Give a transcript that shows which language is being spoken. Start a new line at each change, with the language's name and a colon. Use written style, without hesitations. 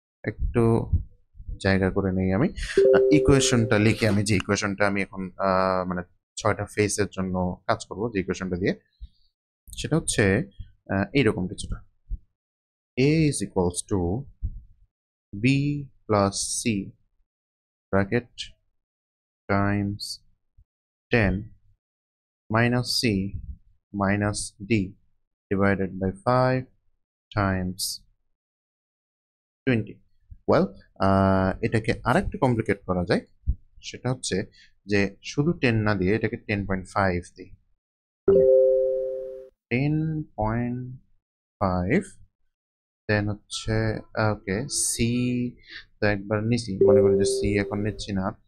Bangla: একটু জায়গা করে নেই আমি, ইকুয়েশনটা লিখে আমি যে ইকুয়েশনটা আমি এখন মানে 6টা ফেসের জন্য কাজ করব যে ইকুয়েশনটা দিয়ে, সেটা হচ্ছে এইরকম কিছুটা।
English: A is equals to B plus C bracket times 10 minus C minus D divided by 5 times 20.
Bangla: Well, এটাকে আরেকটু কমপ্লিকেট করা যায়, সেটা হচ্ছে যে শুধু 10 না দিয়ে এটাকে 10.5 দিই। 10.5 দেন হচ্ছে ওকে সি তো একবার নিছি, মনে করি যে সি এখন নিচ্ছি না।